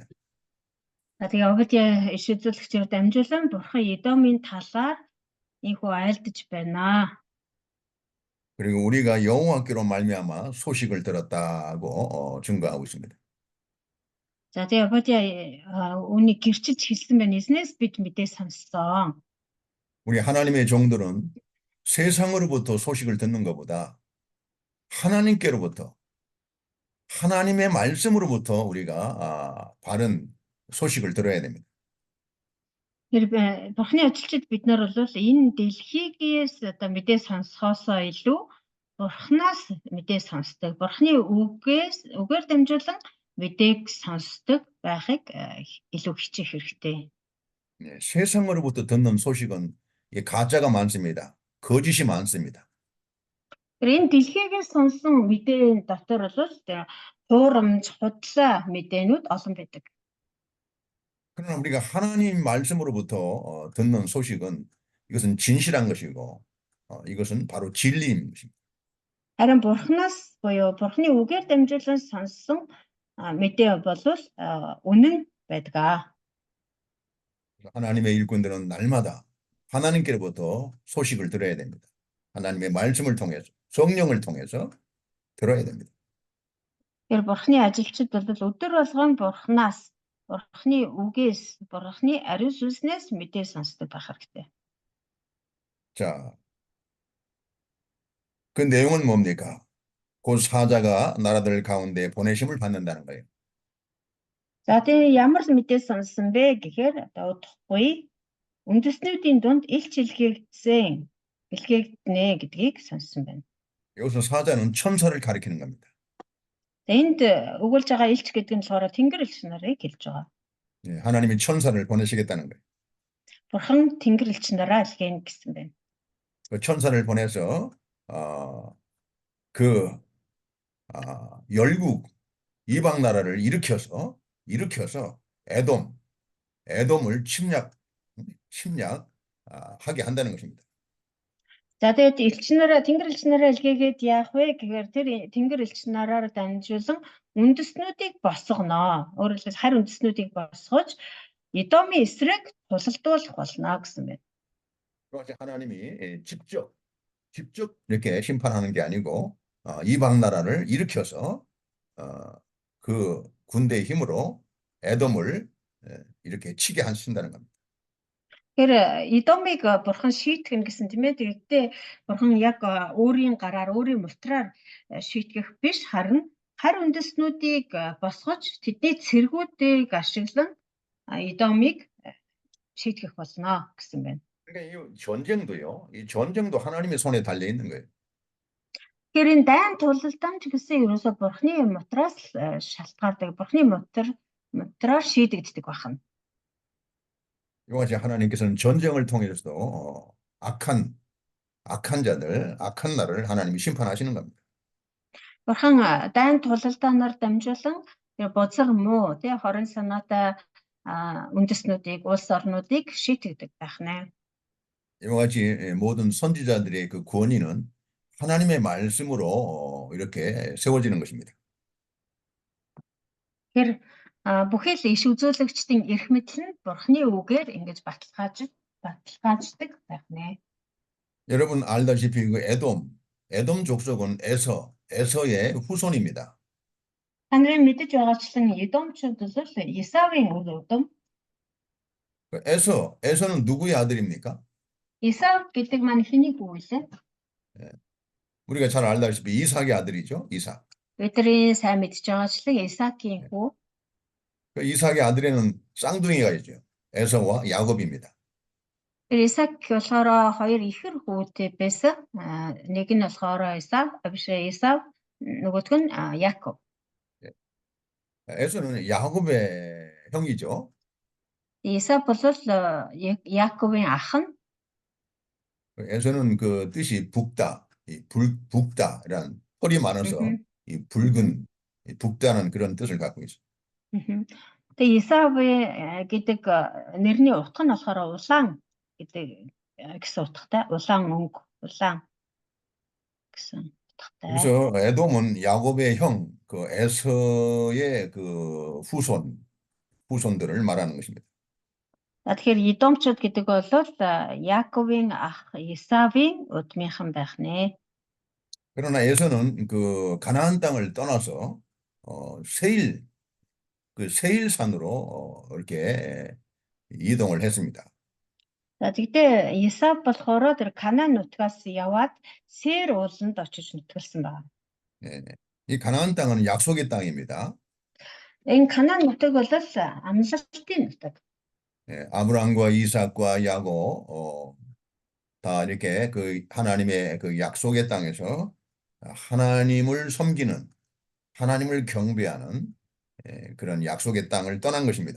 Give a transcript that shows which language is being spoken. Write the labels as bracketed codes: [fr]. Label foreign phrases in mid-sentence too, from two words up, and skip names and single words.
[mn] За тэгээ Обадиа иш үзүүлэгчээр дамжуулан Бурхан Эдомын талаар ийхүү айлдаж байна. [ko] 그리고 우리가 여호와께로 말미암아 소식을 들었다고 증거하고 있습니다. [mn] За тэгээ Обадиа үүнийг гэрчилж хэлсэн байна. Эзнээс бид мэдээ сонссон. [ko] 우리 하나님의 종들은 세상으로부터 소식을 듣는 것보다 하나님께로부터 하나님의 말씀으로부터 우리가 바른 소식을 들어야 됩니다. [mn] Тэр Бурхны ажилчид бид нар бол энэ дэлхийгээс одоо мэдээ сонсохоосоо илүү Бурханаас мэдээ сонсдог. Бурхны үгээр дамжуулан мэдээг сонсдог байхыг илүү хичээх хэрэгтэй. [ko] 세상으로부터 듣는 소식은 가짜가 많습니다. 거짓이 많습니다. [mn] Тэр энэ дэлхийгээс сонсон мэдээ дотор бол хуурамч, худлаа мэдээнүүд олон байдаг. [ko] 그러나 우리가 하나님 말씀으로부터 듣는 소식은 이것은 진실한 것이고 이것은 바로 진리인 것입니다. [mn] Харин Бурханаас буюу Бурхны үгээр дамжуулан сонссон мэдээ бол үнэн байдаг. [ko] 하나님의 일꾼들은 날마다 하나님께로부터 소식을 들어야 됩니다. 하나님의 말씀을 통해서 성령을 통해서 들어야 됩니다. [mn] Тэр Бурхны ажилчид бол өдөр болгон Бурханаас, Бурхны үгээс, Бурхны ариун сүнснээс мэдээ сонсдог байх хэрэгтэй. [ko] 자, 그 내용은 뭡니까? 곧 사자가 나라들 가운데 보내심을 받는다는 거예요. [mn] За тэгээ ямар л мэдээ сонссон бэ гэхээр одоо удахгүй үндэстнүүдийн дунд илч илгээгдэнэ гэдгийг сонссон байна. [ko] 여기서 사자는 천사를 가리키는 겁니다. [mn] Энд өгүүлж байгаа илч гэдэг нь болохоор Тэнгэр элч нарыг хэлж байгаа. [ko] 하나님이 천사를 보내시겠다는 거예요. [mn] Бурхан Тэнгэр элч нараа илгээнэ гэсэн байна. [ko] 그 천사를 보내서 열국 이방 나라를 일으켜서 에돔을 침략하게 한다는 것입니다. [mn] За тэгээд элч нараа Тэнгэр элч нараа илгээгээд яах вэ гэхээр тэр Тэнгэр элч нараар дамжуулан үндэстнүүдийг босгоно. Өөрөөр хэлбэл харь үндэстнүүдийг босгож Эдомын эсрэг тусалдуулах болно гэсэн байна. [ko] 그것이 하나님이 직접 이렇게 심판하는 게 아니고 이방 나라를 일으켜서 그 군대의 힘으로 에돔을 이렇게 치게 하신다는 겁니다. [mn] Тэр Эдомыг Бурхан шийтгэн гэсэн тийм ээ. Тэгэхдээ Бурхан яг өөрийн гараар, өөрийн мултраар шийтгэх биш, харин харь үндэстнүүдийг босгож тэдний цэргүүдийг ашиглан Эдомыг шийтгэх болно гэсэн байна. [ko] 그러니까 이 전쟁도 하나님의 손에 달려 있는 거예요. [mn] Тэгэхээр энэ дайн тулалдан ч гэсэн ерөөсө Бурхны мутраас шалтгаалдаг. Бурхны мутраар шийдэгддэг байна. [ko] 이것이 하나님께서는 전쟁을 통해서도 악한 자들, 악한 나라를 하나님이 심판하시는 겁니다. [mn] Бурхан дайн тулалдаанаар дамжуулан бузар муу, тэ хорон санаатай үндэстнүүдийг, улс орнуудыг шийтгэдэг байна. [ko] 이와 같이 모든 선지자들의 그 권위는 하나님의 말씀으로 이렇게 세워지는 것입니다. [mn] Тэгэхээр бүхэл иш үзүүлэгчдийн эрх мэдэл нь Бурхны үгээр ингэж баталгааждаг байна. [ko] 여러분 알다시피 그 에돔 족속은 에서의 후손입니다. [mn] Та нарын мэдэж байгаачлан Эдомчууд бол Исавын үр удам. [ko] 그 에서는 누구의 아들입니까? [mn] Исав гэдэг маань хэний хүү вэ? [ko] 우리가 잘 알다시피 이삭의 아들이죠. 이삭. [mn] Бидний сайн мэдж байгаачлан Исаакийн хүү. [ko] 그 이삭의 아들에는 쌍둥이가 있죠. 에서와 야곱입니다. [mn] Исаак болохоор хоёр ихэр хүү байсан. Нэг нь болохоор Эсав, нөгөөх нь Яаков. [ko] 에서는 야곱의 형이죠. [mn] Исав бол Яаковын ах нь. [ko] 에서는 그 뜻이 붓다, 붓다란 털이 많아서 이 붉은 붓다는 그런 뜻을 갖고 있어요. [mn] Тэгээ Исав гэдэг нэрний утга нь болохоор улаан гэдэг гэсэн утгатай. Улаан өнгө, улаан гэсэн утгатай. [ko] 그래서 에돔은 야곱의 형, 그 에서의 그 후손들을 말하는 것입니다. [mn] Тэгэхээр Едомчууд гэдэг бол Яаковын ах Исавын удмынхан байх нэ. [ko] 그러나 에서는 그 가나안 땅을 떠나서 세일산으로 이렇게 이동을 했습니다. [mn] За тэгтээ Исав болохоор тэр Канаан нутгаас яваад Сеир ууланд очиж нутгалсан байна. [ko] 이 가나안 땅은 약속의 땅입니다. [mn] Энэ Канаан нутаг бол амлалтын нутаг. [ko] 아브라함과 이삭과 야곱 다 이렇게 그 하나님의 그 약속의 땅에서 하나님을 섬기는, 하나님을 경배하는 그런 약속의 땅을 떠난 것입니다.